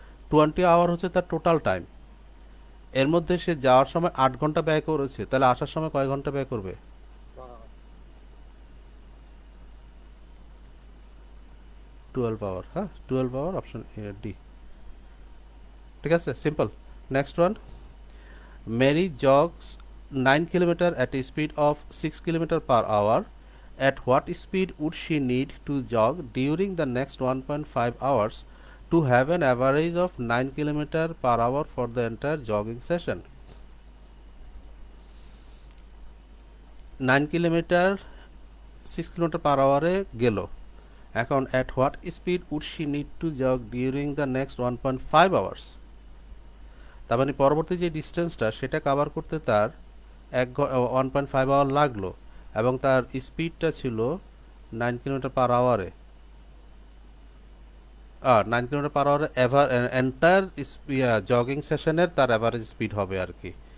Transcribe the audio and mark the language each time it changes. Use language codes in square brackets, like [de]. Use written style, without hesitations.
[bn] 20 hour হচ্ছে তার total time. এর মধ্যে সে যাওয়ার সময় 8 ঘন্টা ব্যয় করেছে, তাহলে আসার সময় কয় ঘন্টা ব্যয় করবে, 12 আওয়ার। হ্যাঁ, 12 আওয়ার, অপশন ডি। ঠিক আছে, simple. [en] Next one, Mary jogs 9 kilometre at a speed of 6 kilometre per hour. At what speed would she need to jog during the next 1.5 hours to have an average of 9 kilometre per hour for the entire jogging session? 9 kilometre 6 kilometre per আওয়ারে [bn] গেল, এখন [en] at what speed would she need to jog during the next 1.5 hours? [bn] তার মানে পরবর্তী যে ডিস্টেন্সটা সেটা cover করতে তার 1.5 আওয়ার লাগলো, এবং তার স্পিডটা ছিল 9 কিলোমিটার পার আওয়ারে। 9 কিলোমিটার পার আওয়ারে এন্টায়ার জগিং সেশনের তার অ্যাভারেজ স্পিড হবে আর কি।